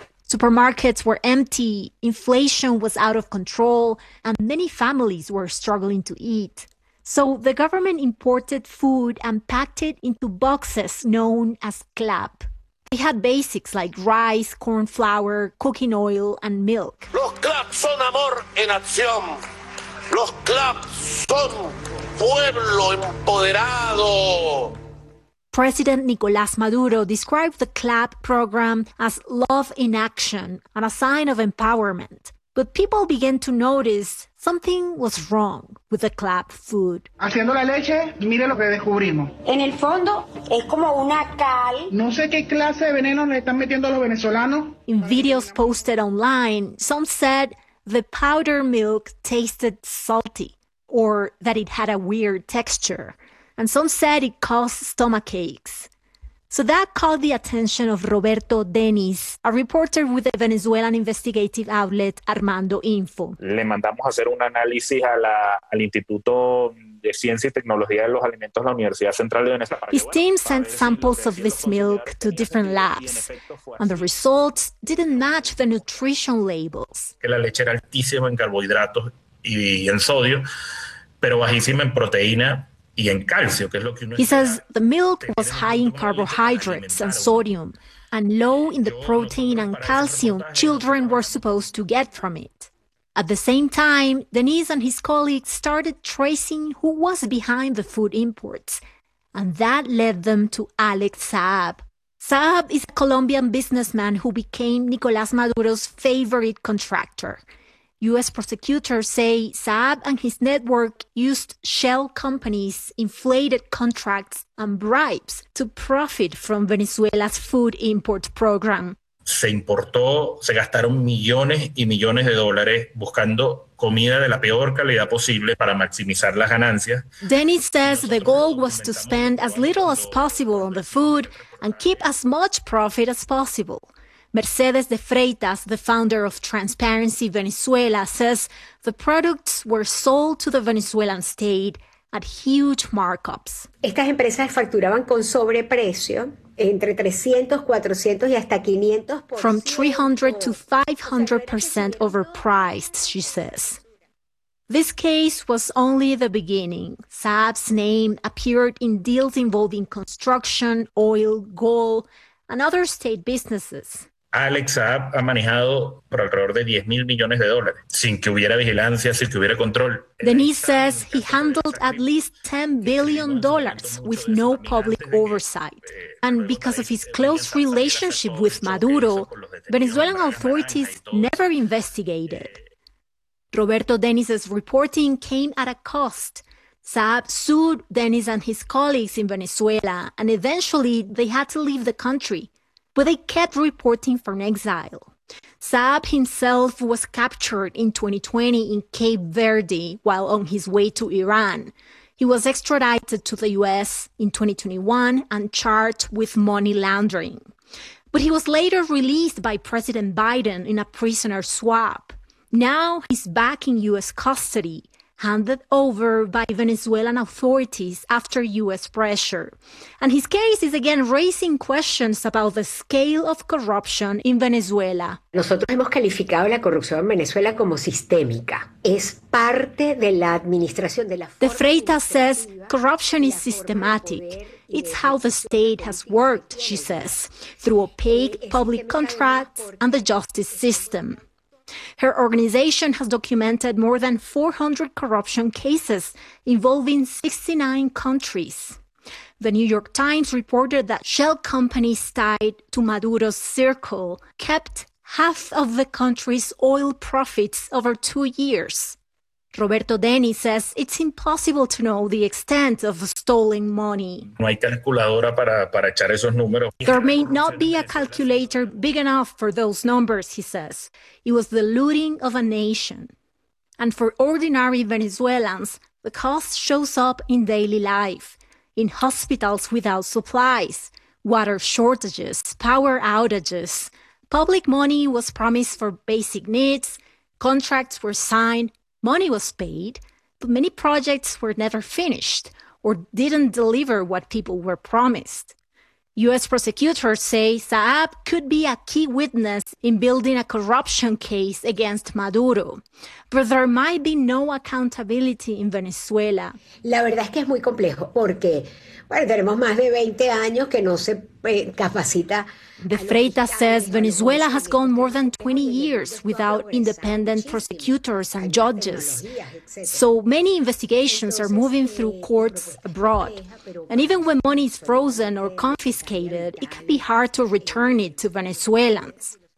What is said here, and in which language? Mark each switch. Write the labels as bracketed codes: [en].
[en] Supermarkets were empty, inflation was out of control, and many families were struggling to eat. So the government imported food and packed it into boxes known as CLAP. They had basics like rice, corn flour, cooking oil, and milk. [es] Los CLAP son amor en acción. Los CLAP son pueblo empoderado. [en] President Nicolás Maduro described the CLAP program as love in action and a sign of empowerment. But people began to notice something was wrong with the CLAP food. [es] Haciendo la leche, mire lo que descubrimos. En el fondo, es como una cal. No sé qué clase de veneno le están metiendo a los venezolanos. [en] In videos posted online, some said the powder milk tasted salty or that it had a weird texture. And some said it caused stomach aches. So that caught the attention of Roberto Denis, a reporter with the Venezuelan investigative outlet Armando Info. [es] Le mandamos a hacer un análisis a la, al Instituto de Ciencia y Tecnología de los Alimentos de la Universidad Central de Venezuela. [en] His team sent samples of this milk to different labs, and the results didn't match the nutrition labels. [es] Que la leche era altísima en carbohidratos y en sodio, pero bajísima en proteína. [en] He says the milk was high in carbohydrates and sodium, and low in the protein and calcium children were supposed to get from it. At the same time, Denis and his colleagues started tracing who was behind the food imports, and that led them to Alex Saab. Saab is a Colombian businessman who became Nicolás Maduro's favorite contractor. U.S. prosecutors say Saab and his network used shell companies, inflated contracts, and bribes to profit from Venezuela's food import program. [es] Se importó, se gastaron millones y millones de dólares buscando comida de la peor calidad posible para maximizar las ganancias. [en] Denis says the goal was to spend as little as possible on the food and keep as much profit as possible. Mercedes de Freitas, the founder of Transparency Venezuela, says the products were sold to the Venezuelan state at huge markups. [es] Estas empresas facturaban con sobreprecio entre 300, 400 y hasta 500. [en] From 300 to 500% overpriced, she says. This case was only the beginning. Saab's name appeared in deals involving construction, oil, gold, and other state businesses. [es] Alex Saab ha manejado por alrededor de 10 mil millones de dólares sin que hubiera vigilancia, sin que hubiera control. [en] Denise says he handled at least $10 billion with no public oversight. And because of his close relationship with Maduro, Venezuelan authorities never investigated. Roberto Denise's reporting came at a cost. Saab sued Denise and his colleagues in Venezuela, and eventually they had to leave the country. But they kept reporting for an exile. Saab himself was captured in 2020 in Cape Verde while on his way to Iran. He was extradited to the U.S. in 2021 and charged with money laundering. But he was later released by President Biden in a prisoner swap. Now he's back in U.S. custody, handed over by Venezuelan authorities after U.S. pressure. And his case is again raising questions about the scale of corruption in Venezuela. [es] Nosotros hemos calificado la corrupción en Venezuela como sistémica. Es parte de la administración de la forma. [en] De Freitas says corruption is systematic. It's how the state has worked, she says, through opaque public contracts and the justice system. Her organization has documented more than 400 corruption cases involving 69 countries. The New York Times reported that shell companies tied to Maduro's circle kept half of the country's oil profits over 2 years. Roberto Denny says it's impossible to know the extent of stolen money. [es] No hay calculadora para echar esos números. [en] There may not be a calculator big enough for those numbers, he says. It was the looting of a nation. And for ordinary Venezuelans, the cost shows up in daily life, in hospitals without supplies, water shortages, power outages. Public money was promised for basic needs, contracts were signed, money was paid, but many projects were never finished or didn't deliver what people were promised. U.S. prosecutors say Saab could be a key witness in building a corruption case against Maduro, but there might be no accountability in Venezuela. [es] La verdad es que es muy complejo porque, bueno, tenemos más de 20 años que no se capacita. [en] De Freitas says Venezuela has gone more than 20 years without independent prosecutors and judges. So many investigations are moving through courts abroad. And even when money is frozen or confiscated, it can be hard to return it to Venezuelans.